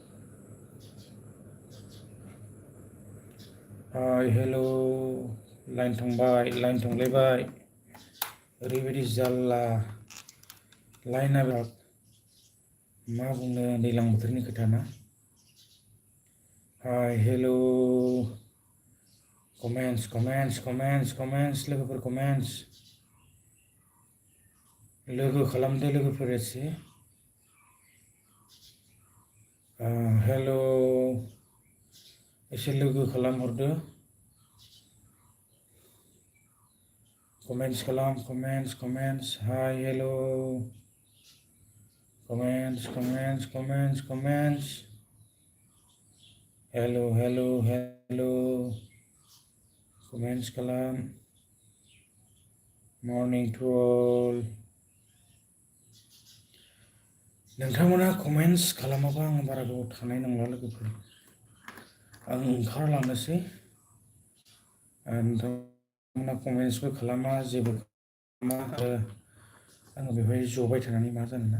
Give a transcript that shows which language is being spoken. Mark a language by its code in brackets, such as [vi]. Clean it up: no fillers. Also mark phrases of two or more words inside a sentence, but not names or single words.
[en] hi hello. [brx] लाइन थांबाय, लाइन थांलायबाय। ओरैबायदि जाल्ला लाइना। मा बुंनो, दैज्लां बोथोरनि खोथा ना। [en] hi hello। comments comments comments comments लोगोफोर, कमेंट्स। [brx] लोगो खालामदो लोगोफोर एसे। हेलो, एसे लोगो खालामहरदो। कमेंट्स खालाम, [en] comments comments। hi hello। comments comments comments comments. hello hello hello. [brx] कमेंट्स खालाम। [en] morning to all. [brx] नोंथांमोना कमेंट्स खालामाबा आं बारा गोबाव थानाय नंला लोगोफोर। आं ओंखारलांनोसै। नोंथांमोना कमेन्ट्सबो खालामा, जेबो खालामा, आरो आङो बेवहाय जबाय थानानै मा जानो ना।